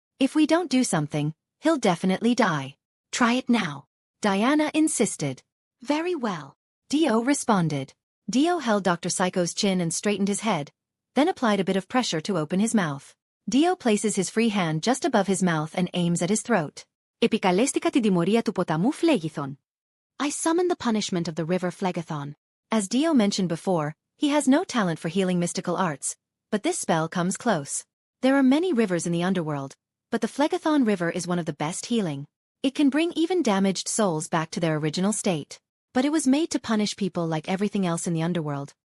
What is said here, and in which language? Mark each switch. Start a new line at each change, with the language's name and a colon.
English: "If we don't do something, he'll definitely die." "Try it now," Diana insisted. "Very well," Dio responded. Dio held Dr. Psycho's chin and straightened his head, then applied a bit of pressure to open his mouth. Dio places his free hand just above his mouth and aims at his throat.
Greek: "Επικαλέστηκα τη τιμωρία του ποταμού Phlegethon.
English: I summoned the punishment of the river Phlegethon." As Dio mentioned before, he has no talent for healing mystical arts, but this spell comes close. There are many rivers in the Underworld, but the Phlegethon River is one of the best healing. It can bring even damaged souls back to their original state. But it was made to punish people like everything else in the Underworld.